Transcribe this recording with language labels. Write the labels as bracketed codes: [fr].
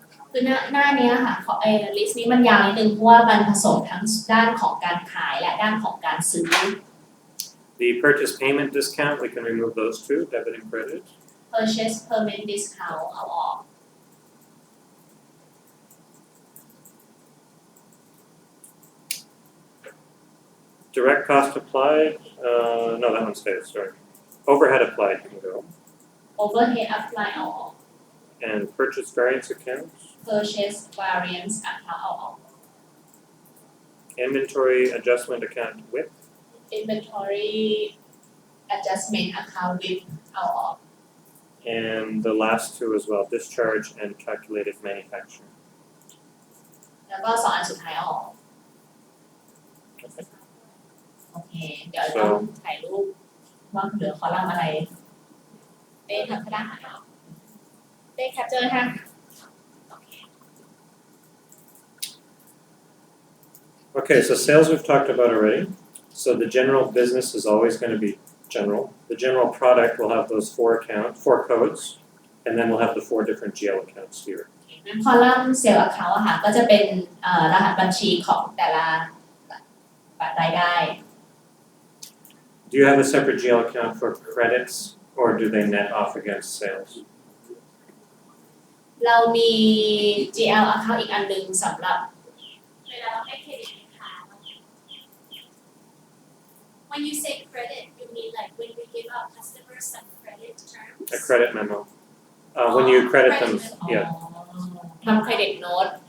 [th] คือหน้านี้ค่ะlist นี้มันยาวนิดนึงเพราะว่ามันผสมทั้งด้านของการขายและด้านของการซื้อ [en] The purchase payment discount, we can remove those two, debit and credit. [th] purchase payment discount เอาออก [en] Direct cost applied, no, that one stays, sorry. Overhead applied can go. [th] overhead apply เอาออก [en] And purchase variance accounts, [th] purchase variance account เอาออก [en] inventory adjustment account with, [th] inventory adjustment account with เอาออก [en] and the last two as well, discharge and calculated manufacturing. [th] แล้วก็2อันสุดท้ายเอาออก [en] Okay. [th] โอเค เดี๋ยวต้องถ่ายรูปว่าเหลือคอลัมน์อะไรเต้ทำก็ได้เต้แคปเจอร์ค่ะ [en] Okay, so sales we've talked about already. So the general business is always going to be general. The general product will have those four codes, and then we'll have the 4 different GL accounts here. [th] คอลัมน์เซลล์ account อะค่ะก็จะเป็นรหัสบัญชีของแต่ละ รายได้ [en] Do you have a separate GL account for credits or do they net off against sales? [th] เรามี GL account อีกอันหนึ่งสำหรับ เวลาเราให้เครดิตลูกค้า [en] When you say credit you mean like when we give our customers some credit terms A credit memo. When you credit them, yeah, [th] ทำ credit note